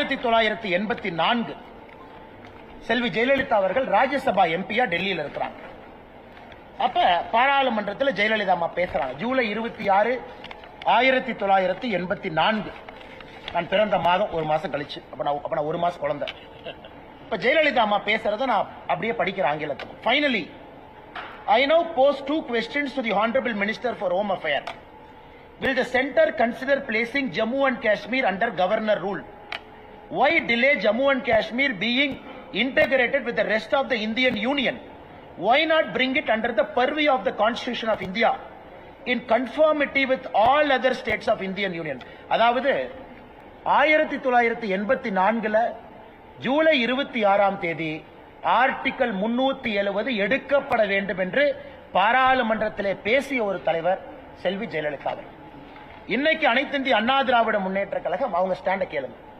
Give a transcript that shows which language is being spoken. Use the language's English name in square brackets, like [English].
[Tamil] 1984 செல்வி ஜெயலலிதா அவர்கள் ராஜ்யசபா எம்பியா டெல்லியில் இருக்கிறாங்க. அப்ப பாராளுமன்றத்தில் ஜெயலலிதா அம்மா பேசுறாங்க. ஜூலை 26, 1984. நான் பிறந்த மாதம் ஒரு மாசம் கழிச்சு. அப்ப நான் ஒரு மாசம் குழந்தை. இப்ப ஜெயலலிதா அம்மா பேசுறத நான் அப்படியே படிக்கிற ஆங்கிலத்துக்கு. [English] Finally, I now pose 2 questions to the Honorable Minister for Home Affairs. Will the center consider placing Jammu and Kashmir under governor rule? Why delay Jammu and Kashmir being integrated with the rest of the Indian Union? Why not bring it under the purview of the Constitution of India in conformity with all other states of Indian Union? [Tamil] அதாவது 1984ல ஜூலை 26ஆம் தேதி article 370 எடுக்கப்பட வேண்டும் என்று பாராளுமன்றத்திலே பேசிய ஒரு தலைவர் செல்வி ஜெயலலிதா. இன்னைக்கு அனைத்து இந்திய அண்ணா திராவிட முன்னேற்ற கழகம் அவங்க ஸ்டாண்ட கேளுங்க.